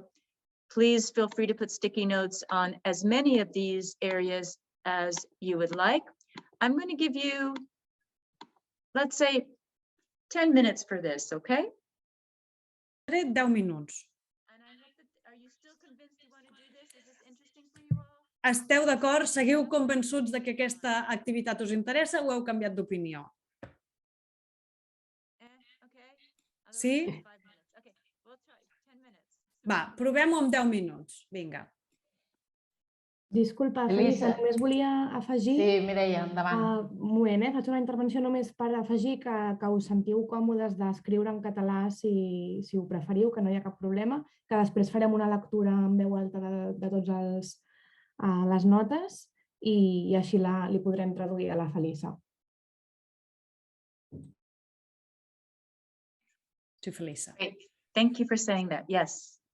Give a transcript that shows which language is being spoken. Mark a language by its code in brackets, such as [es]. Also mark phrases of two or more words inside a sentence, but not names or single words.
[en] Please feel free to put sticky notes on as many of these areas as you would like. I'm going to give you let's say 10 minutes for this, okay? [ca] 10 minuts. [en] Are you still convinced you want to do this? Is this interesting for you all? [ca] Esteu d'acord? Seguiu convençuts de que aquesta activitat us interessa o heu canviat d'opinió? [en] Okay. [ca] Sí? [en] Otherwise, 5 minutes. Okay, we'll try 10 minutes. [ca] Va, provem-ho amb 10 minuts. Vinga. Disculpa, Felisa. Felisa, només volia afegir... Sí, Mireia, endavant. Un moment, faig una intervenció només per afegir que us sentiu còmodes d'escriure en català si ho preferiu, que no hi ha cap problema, que després farem una lectura en veu alta de totes les notes i així li podrem traduir a la Felisa. Sí, Felisa. [en] Great. Thank you for saying that. Yes.